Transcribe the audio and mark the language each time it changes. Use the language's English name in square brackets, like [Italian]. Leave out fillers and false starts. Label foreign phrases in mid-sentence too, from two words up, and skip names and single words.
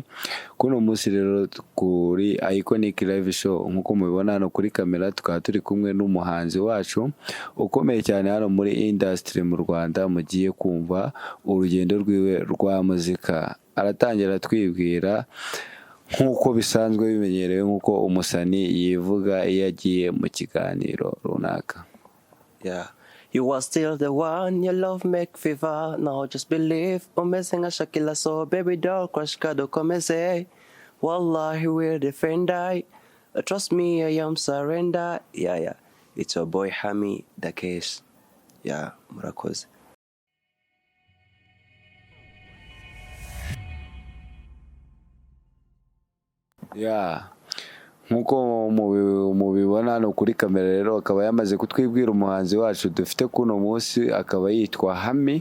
[Kinyarwanda] Kuno munsi rero kuri Iconic Live Show nk'uko mubibona hano kuri kamera, tukaba turi kumwe n'umuhanzi wacu ukomeye cyane hano muri industry mu Rwanda. Mugiye kumva urugendo rwiwe rwa muzika, aratangira twibwira nk'uko bisanzwe bimenyerewe, nk'uko umusani yivuga iyo agiye mu kiganiro runaka. [English] Yeah, you are still the one, your love make fever. Now just believe, [Kinyarwanda] umeze nka Shakila, [English] so baby doll crush [Kinyarwanda] kado komeze. [English] Wallahi we're defender. Trust me, I am surrender. Yeah, it's your boy Hami the case. Yeah, [Kinyarwanda] murakoze. Nk'uko mubibona hano kuri kamera rero, akaba yamaze kutwibwira umuhanzi wacu dufite kuno munsi, akaba yitwa Hami.